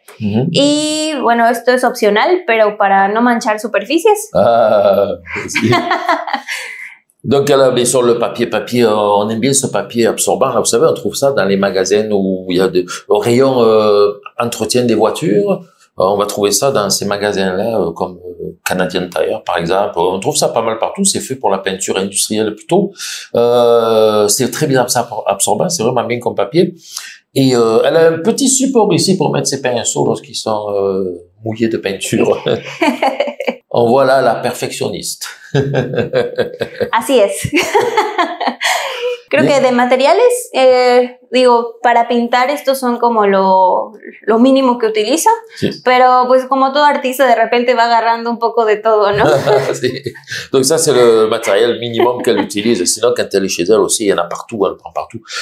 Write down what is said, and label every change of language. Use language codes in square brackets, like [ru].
[es] Y bueno, esto es opcional, pero para no manchar superficies. Ah, sí. [fr] Donc, elle a bien sûr le papier, on aime bien ce papier absorbant. Là, vous savez, on trouve ça dans les magasins où il y a au rayon entretien des voitures. On va trouver ça dans ces magasins-là, comme Canadian Tire, par exemple. On trouve ça pas mal partout. C'est fait pour la peinture industrielle plutôt. C'est très bien absorbant. C'est vraiment bien comme papier. Et elle a un petit support ici pour mettre ses pinceaux lorsqu'ils sont mouillés de peinture. On voit là la perfectionniste. [es] Así es. Creo que de materiales, digo, para pintar estos son como lo mínimo que utiliza, sí. Pero pues como todo artista de repente va agarrando un poco de todo, ¿no? Sí. [fr] Donc ça c'est le matériel minimum qu'elle utilise, sinon quand elle est chez elle aussi, il y en a partout, elle prend partout.